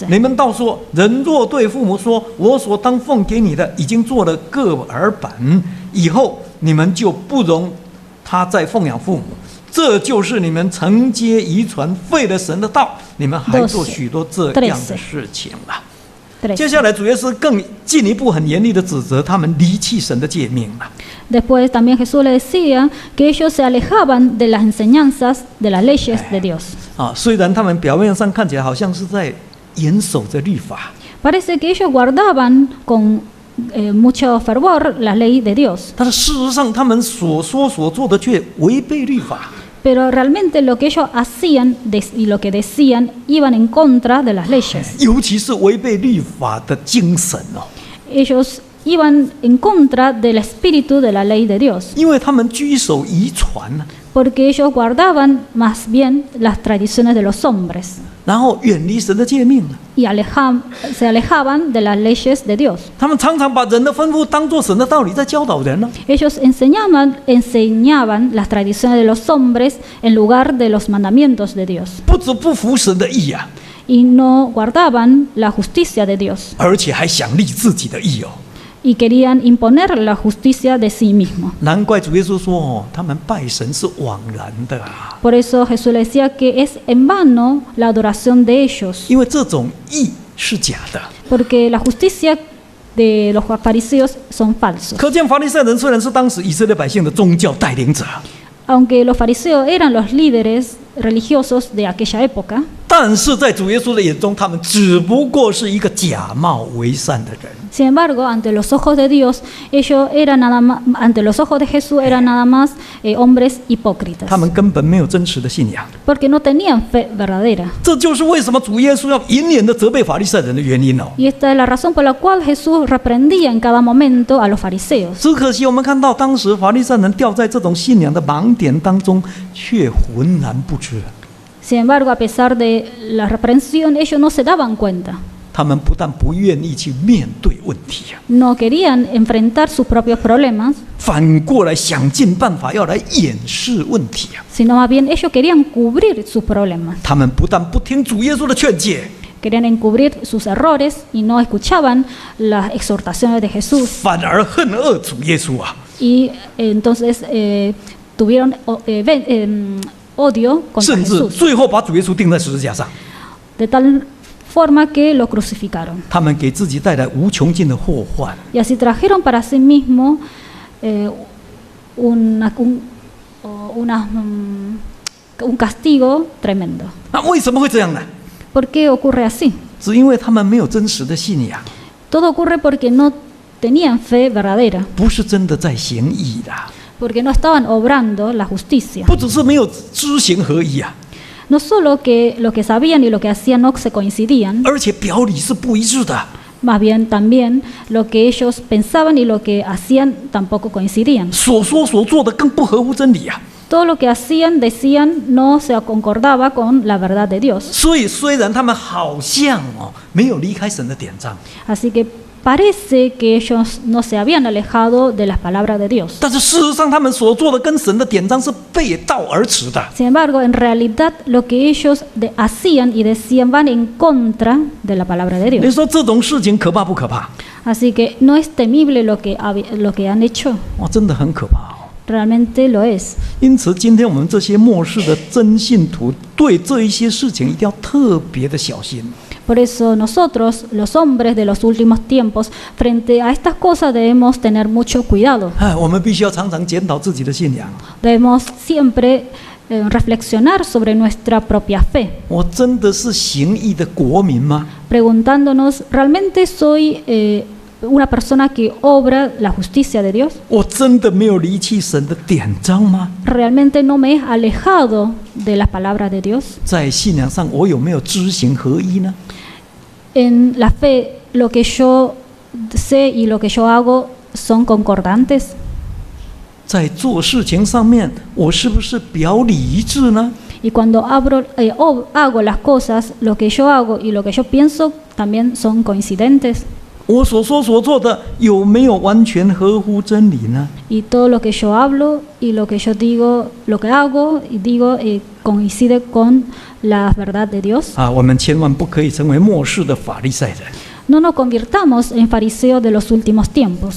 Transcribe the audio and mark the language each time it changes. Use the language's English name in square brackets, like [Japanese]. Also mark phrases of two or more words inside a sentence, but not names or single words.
[Chinese] 你们倒说，人若对父母说，我所当奉给你的已经做了个耳板，以后你们就不容他再奉养父母，这就是你们承接遗传，废了神的道，你们还做许多这样的事情了。接 13. 下来主耶稣更进一步很严厉的指责他们离弃神的诫命了。 [Spanish] Después también Jesús le decía que ellos se alejaban de las enseñanzas de las leyes de Dios. [Chinese] 啊，虽然他们表面上看起来好像是在严守着律法， [Spanish] Parece que ellos guardaban con mucho fervor la ley de Dios, [Chinese] 但是事实上他们所说所做的却违背律法。 [Spanish] pero realmente lo que ellos hacían y lo que decían iban en contra de las leyes. [Chinese] 尤其是违背律法的精神哦， [Spanish] Ellos iban en contra del espíritu de la ley de Dios, [Chinese] 因为他们居守遗传， [Spanish] porque ellos guardaban más bien las tradiciones de los hombres [Chinese] 然后远离神的诫命。 [Spanish] y se alejaban de las leyes de Dios. [Chinese] 他们常常把人的吩咐当作神的道理在教导人呢。 [Spanish] Ellos enseñaban las tradiciones de los hombres en lugar de los mandamientos de Dios [Chinese] 不止不服神的意啊， [Spanish] y no guardaban la justicia de Dios [Chinese] 而且还想立自己的意哦。 [Spanish] y querían imponer la justicia de sí mismo. [Chinese] 难怪主耶稣说哦，他们拜神是枉然的啊， [Spanish] Por eso Jesús le decía que es en vano la adoración de ellos, [Chinese] 因为这种义是假的。 [Spanish] porque la justicia de los fariseos son falsos. [Chinese] 可见法利赛人虽然是当时以色列百姓的宗教带领者， [Spanish] Aunque los fariseos eran los líderes religiosos de aquella época, [Chinese] 但是在主耶稣的眼中，他们只不过是一个假冒为善的人。 [Spanish] Sin embargo, ante los ojos de Dios, ellos eran nada más, ante los ojos de Jesús eran nada más hombres hipócritas, [Chinese] 他们根本没有真实的信仰。 [Spanish] porque no tenían fe verdadera. [Chinese] 这就是为什么主耶稣要隐忍的责备法利赛人的原因哦。 [Spanish] Y esta es la razón por la cual Jesús reprendía en cada momento a los fariseos. [Chinese] 只可惜我们看到当时法利赛人掉在这种信仰的盲点当中，却浑然不知。 [Spanish] Sin embargo, a pesar de la reprensión, ellos no se daban cuenta. [Chinese] 他们不但不愿意去面对问题啊， [Spanish] No querían enfrentar sus propios problemas, [Chinese] 反过来想尽办法要来掩饰问题啊。 [Spanish] sino más bien ellos querían cubrir sus problemas. [Chinese] 他们不但不听主耶稣的劝诫， [Spanish] Querían encubrir sus errores y no escuchaban las exhortaciones de Jesús. [Chinese] 反而恨恶主耶稣啊。 [Spanish] Y entonces tuvieron odio contra [Chinese] 甚至 [Spanish] Jesús, [Chinese] 最后把主耶稣钉在十字架上， [Spanish] de tal forma que lo crucificaron. [Chinese] 他们给自己带来无穷尽的祸患。 [Spanish] Y así trajeron para sí mismos un castigo tremendo. [Chinese] 那为什么会这样呢？ [Spanish] ¿Por qué ocurre así? [Chinese] 只因为他们没有真实的信仰， [Spanish] Todo ocurre porque no tenían fe verdadera, [Chinese] 不是真的在行义的， [Spanish] porque no estaban obrando la justicia. [Chinese] 不只是没有知行合一啊， [Spanish] No solo que lo que sabían y lo que hacían no se coincidían, [Chinese] 而且表里是不一致的。 [Spanish] más bien también lo que ellos pensaban y lo que hacían tampoco coincidían. [Chinese] 所说所做的更不合乎真理啊。 [Spanish] Todo lo que hacían, decían, no se concordaba con la verdad de Dios. [Chinese] 所以虽然他们好像没有离开神的典章， [Spanish] Así que parece que ellos no se habían alejado de las palabras de Dios. [Chinese] 但是事实上他们所做的跟神的典章是背道而驰的。 [Spanish] Sin embargo, en realidad lo que ellos hacían y decían van en contra de la palabra de [Chinese] 你 [Spanish] Dios. [Chinese] 说这种事情可怕不可怕？ [Spanish] Así que no es temible lo que han hecho, [Chinese] 哇，真的很可怕哦。 [Spanish] realmente lo es. [Chinese] 因此，今天我们这些末世的真信徒，对这一些事情一定要特别的小心。 [Spanish] Por eso nosotros, los hombres de los últimos tiempos, frente a estas cosas debemos tener mucho cuidado. [Chinese] 我们必须要常常检讨自己的信仰。 [Spanish] Debemos siempre reflexionar sobre nuestra propia fe, [Chinese] 我真的是行义的国民吗？ [Spanish] preguntándonos, ¿realmente soy una persona que obra la justicia de Dios? [Chinese] 我真的没有离弃神的典章吗？ [Spanish] ¿Realmente no me he alejado de las palabras de Dios? [Chinese] 在信仰上，我有没有知行合一呢？ [Spanish] En la fe, lo que yo sé y lo que yo hago son concordantes. [Chinese] 在做事情上面，我是不是表里一致呢？ [Spanish] Y cuando hago las cosas, lo que yo hago y lo que yo pienso también son coincidentes. [Chinese] 我所说所做的有没有完全合乎真理呢？ [Spanish] Y todo lo que yo hablo y lo que yo digo, lo que hago y digo coincide con la verdad de Dios. [Chinese] 我们千万不可以成为末世的法利赛人。 [Spanish] No nos convirtamos en fariseos de los últimos tiempos.